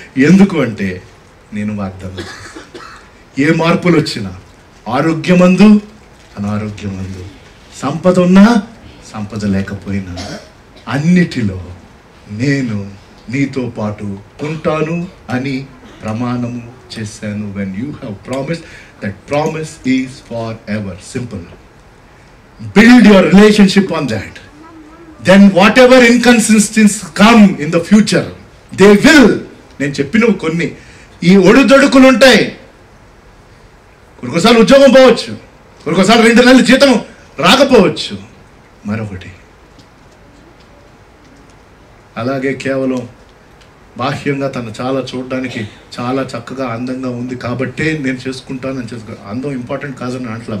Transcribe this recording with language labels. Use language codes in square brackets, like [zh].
[te] ఎందుకు అంటే నేను వాగ్దానం, ఏ మార్పులు వచ్చినా, ఆరోగ్యమందు అనారోగ్యమందు, సంపద ఉన్నా సంపద లేకపోయినా, అన్నిటిలో నేను నీతో పాటు ఉంటాను అని ప్రమాణము చేశాను. [en] When you have promise, that promise is forever. Simple. Build your relationship on that. Then whatever inconsistencies come in the future, they will. [te] నేను చెప్పినవి కొన్ని ఈ ఒడిదొడుకులు ఉంటాయి. కొన్నిసార్లు ఉద్యోగం పోవచ్చు, కొన్నిసార్లు 2 నెలల జీతం రాకపోవచ్చు. మరొకటి, అలాగే కేవలం బాహ్యంగా తను చాలా చూడడానికి చాలా చక్కగా అందంగా ఉంది కాబట్టే నేను చేసుకుంటానని అందం ఇంపార్టెంట్ కాదని అంటలా.